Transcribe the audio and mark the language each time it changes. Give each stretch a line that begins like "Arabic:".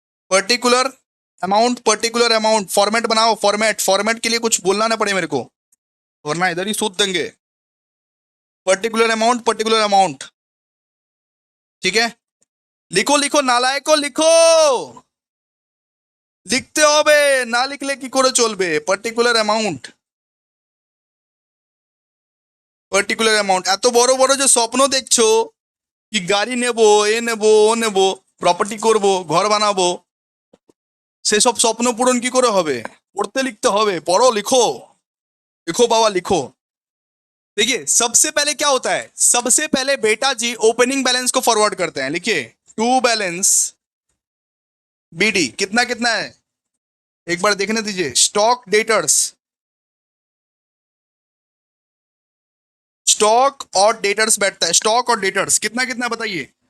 Hindi: Particular amount, particular amount, format बनाओ, format, format के लिए कुछ बोलना ना पड़े मेरे को, वरना इधर ही सूद देंगे।
English: particular amount, particular amount,
Hindi: ठीक है। लिखो लिखो नालायको लिखो,
Bangla: লিখতে হবে, না লিখলে কি করে চলবে।
English: Particular amount, particular amount.
Bangla: এত বড় বড় যে স্বপ্ন দেখছো কি গাড়ি নেব, এ নেব, ও নেব, প্রপার্টি করব, ঘর বানাবো, সেসব স্বপ্ন পূরণ কি করে হবে, পড়তে লিখতে হবে, পড়ো লিখো,
Hindi: लिखो बाबा लिखो। देखिए सबसे पहले क्या होता है, सबसे पहले बेटा जी ओपनिंग बैलेंस को फॉरवर्ड करते हैं। लिखिए टू बैलेंस बीडी कितना कितना है, एक बार देखने दीजिए। स्टॉक डेटर्स, स्टॉक और डेटर्स बैठता है, स्टॉक और डेटर्स कितना कितना बताइए।